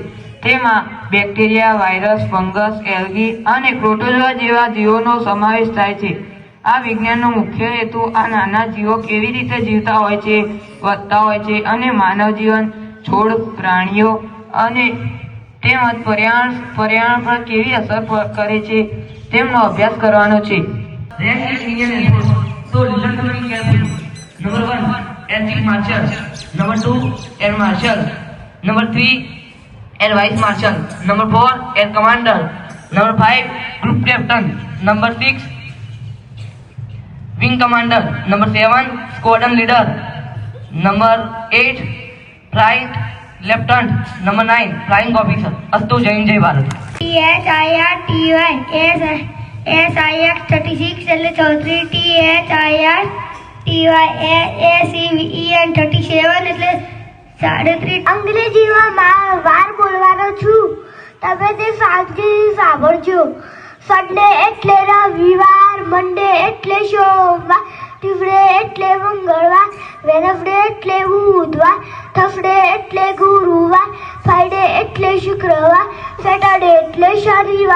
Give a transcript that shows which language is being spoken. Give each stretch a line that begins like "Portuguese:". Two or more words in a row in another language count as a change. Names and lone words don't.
Gujarati: તેમાં બેક્ટેરિયા, વાયરસ, ફંગસ, એલ્ગી અને પ્રોટોઝોઆ જેવા જીવોનો સમાવેશ થાય છે. આ વિજ્ઞાનનો મુખ્ય હેતુ આ નાના જીવો કેવી રીતે જીવતા હોય છે, વધતા હોય છે અને માનવ જીવન, છોડ, પ્રાણીઓ અને તેમજ પર્યાવરણ પર કેવી અસર કરે છે તેમનો અભ્યાસ કરવાનો છે.
English: So listen to me carefully. Number 1, Air Chief Marshal. Number 2, Air Marshal. Number 3, Air Vice Marshal. Number 4, Air Commander. Number 5, Group Captain. Number 6, Wing Commander. Number 7, Squadron Leader. Number 8, Flight Lieutenant. Number 9, Flying Officer.
Hindi: अस्तु जय हिंद, जय भारत.
Gujarati: SIR 36 એટલે 34, THIR TYACVEN 37 એટલે 33. અંગ્રેજીમાં વાર બોલવાનો છું તમે તે શાંતિથી સાંભળજો. સન્ડે એટલે રવિવાર, મંડે એટલે સોમવાર, ટ્યુઝડે એટલે મંગળવાર, વેનસડે એટલે બુધવાર, થર્સડે એટલે ગુરુવાર, ફ્રાઈડે એટલે શુક્રવાર, સેટરડે એટલે શનિવાર.